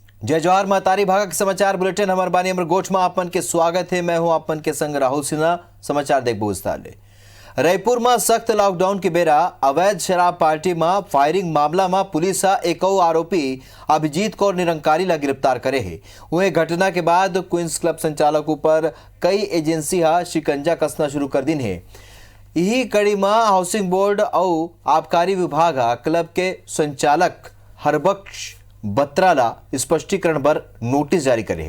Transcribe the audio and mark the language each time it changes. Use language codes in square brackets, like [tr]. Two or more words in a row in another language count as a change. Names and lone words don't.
[hne] जय जवाहर महतारी भागा के समाचार बुलेटिन हमार बानी अमर गोठ में आपन के स्वागत है। मैं हूं आपन के संग राहुल सिन्हा। समाचार देखबो विस्तार ले। रायपुर में सख्त लॉकडाउन के बेरा अवैध शराब पार्टी में फायरिंग मामला में पुलिस एक आरोपी अभिजीत कौर निरंकारी ला गिरफ्तार करे है। वह घटना के बाद क्वींस क्लब संचालकों पर कई एजेंसी शिकंजा कसना शुरू कर दिन है। यही कड़ी में हाउसिंग बोर्ड और आबकारी विभाग क्लब के संचालक हरबख्श बत्रा स्पष्टीकरण पर नोटिस जारी करे।